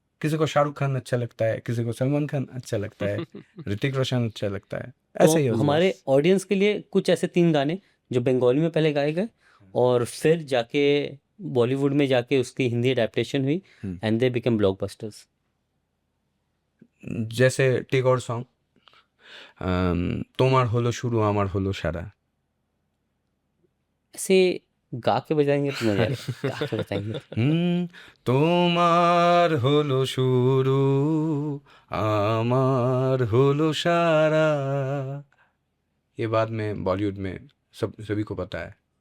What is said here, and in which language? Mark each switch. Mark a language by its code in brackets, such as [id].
[hi] किसी को शाहरुख खान अच्छा लगता है, किसी को सलमान खान अच्छा लगता है, ऋतिक रोशन अच्छा लगता है. ऐसे ही तो होता है. हमारे ऑडियंस के लिए कुछ ऐसे 3 गाने जो बंगाली में पहले गाए गए और फिर जाके बॉलीवुड में जाके उसकी हिंदी अडेप्टेशन हुई [en] And they become blockbusters. [hi] जैसे टेगोर सॉन्ग [bn] তোমার হলো শুরু আমার হলো সারা. [hi] ऐसे गा के बजाएंगे तो मजा आएगा. गा के बताएंगे [bn] তোমার হলো শুরু আমার হলো সারা. [hi] ये बाद में बॉलीवुड में सभी को पता है.